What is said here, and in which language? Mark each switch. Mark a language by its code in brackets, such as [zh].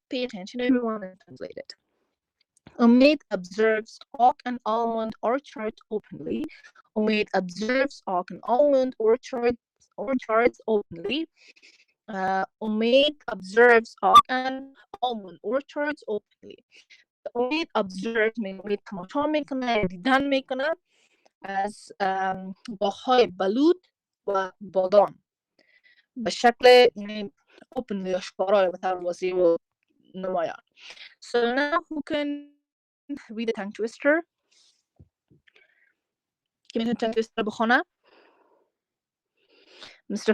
[en] Pay attention, everyone, and translate it. Omid observes oak and almond orchard openly. Omid observes oak and almond orchards openly. Omid observes oak and almond orchards openly. Omid observes means Omid [fa] تماشا میکنه دیدن میکنه از باغ‌های بلوط و بادام به شکل openly آشکارا به طور واضح و نمایان. [en] So now who can read the tongue twister? [fa] که میتونه tongue twister بخونه؟ Mr.